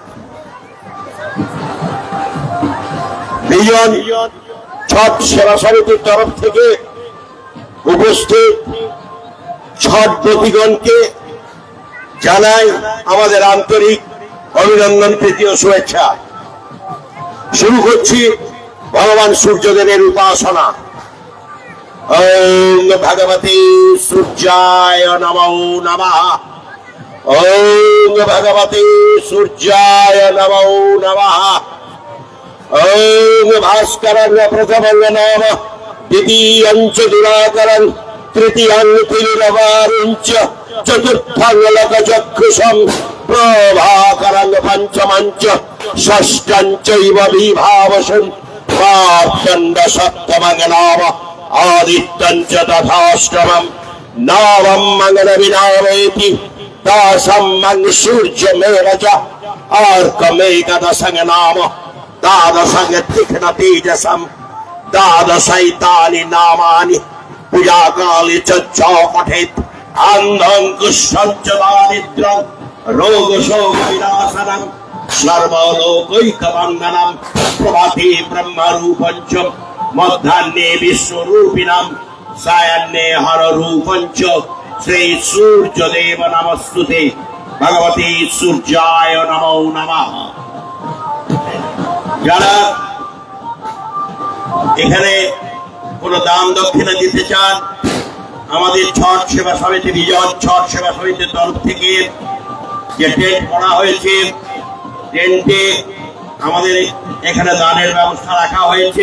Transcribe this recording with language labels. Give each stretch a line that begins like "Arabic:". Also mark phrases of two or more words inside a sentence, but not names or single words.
Bangla: বিজন ছট সেবা সমিতির তরফ থেকে উপস্থিত ছট ব্রতীগণকে জানাই আমাদের আন্তরিক অভিনন্দন, প্রীতি ও শুভেচ্ছা। শুরু করছি ভগবান সূর্যদেবের উপাসনা।
Sanskrit: ওম ভগবতে সূর্যায় নমো নমঃ। ওম ভগবতে সূর্যায় নমো নমঃ। ওম ভাস্করায় প্রথমং নমঃ, দ্বিতীয়ং চ দিবাকরং, তৃতীয়ং তিলরবারং চ, চতুর্থং লোকচক্ষুষং, প্রভাকরং পঞ্চমং চ, ষষ্ঠং চৈব বিভাবসং, সপ্তম সপ্তমং নমঃ, आदित्यं च तथाष्टमं, नवमं मंगलविनामेति, दशं सूर्यमेव च, अर्कमेकदशं नाम, द्वादशं तीक्ष्णतेजसं, द्वादशैतानि नामानि, पूजाकाले च पठेत्, अन्धं कुष्ठं च दारिद्र्यं, रोगशोकविनाशनं, सर्वलोकैकवन्दनं, प्रभाते ब्रह्मरूपं च, मध्याह्ने विश्वरूपिणां, सायाह्ने हररूपं च, श्री सूर्यदेव नमस्तुते, भगवते सूर्याय नमो नमः।
Bangla: যারা এখানে কোনো দান দক্ষিণা দিতে চান আমাদের ছট সেবা সমিতি, বিজন ছট সেবা সমিতির তরফ থেকে যে টেন্ট করা হয়েছে, টেন্টে আমাদের এখানে দানের ব্যবস্থা রাখা হয়েছে।